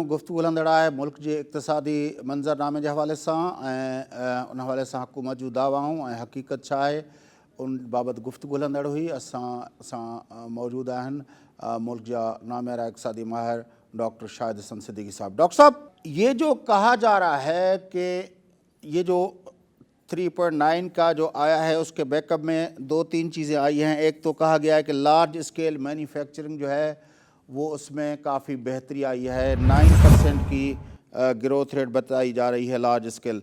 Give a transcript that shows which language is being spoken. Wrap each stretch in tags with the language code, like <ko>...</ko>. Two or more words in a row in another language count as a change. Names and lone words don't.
<sd>गुफ़्तगू हलंदड़ आहे मुल्क जे इक़्तिसादी मंज़रनामे जे हवाले सां ऐं उन हवाले सां हुकूमत जूं दावाऊं ऐं हक़ीक़त छा आहे उन बाबति गुफ़्तगू हलंदड़ हुई. असां सां मौजूदु आहिनि मुल्क जा नामियारा इक़्तिसादी माहिर डॉक्टर शाहिद हसन सिद्दीकी साहब.</sd> <hi>डॉक्टर साहब, ये जो कहा जा रहा है कि ये जो 3.9 का जो आया है उसके बैकअप में 2-3 चीज़ें आई हैं. एक तो कहा गया है कि</hi> <en>large scale manufacturing</en> <hi>जो है वो उसमें काफ़ी बेहतरी आई है, 9% की</hi> <en>growth rate</en> <hi>बताई जा रही है</hi> <en>large scale.</en>